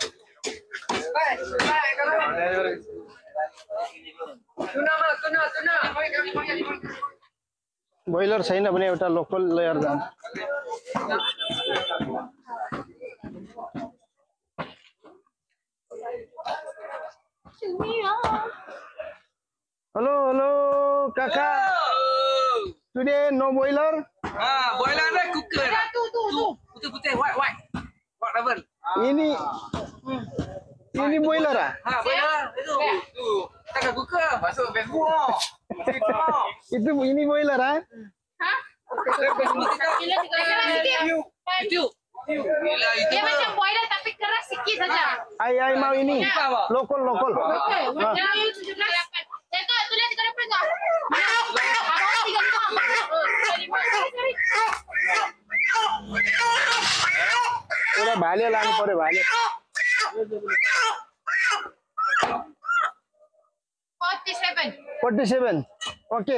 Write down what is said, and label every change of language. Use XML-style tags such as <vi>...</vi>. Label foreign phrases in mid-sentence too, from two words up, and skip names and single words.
<ne>बोइलर छैन भने एउटा लोकल लिएर जान्छ। हेलो हेलो काका।</ne> <en>Today no boiler?</en> <ms>Boiler ada cooker. Putih-putih, white.</ms> <en>Whatever.</en> <ms>Ini boiler ah? Boiler itu. Kita ada cooker, masuk Facebook. Itu ini boiler ah? Hah? Itu. Dia macam boiler tapi keras sikit saja. Ai mau ini. Lokal.</ms> <ne>एउटा भाले लानु पर्यो भाले। 47 ओके।</ne>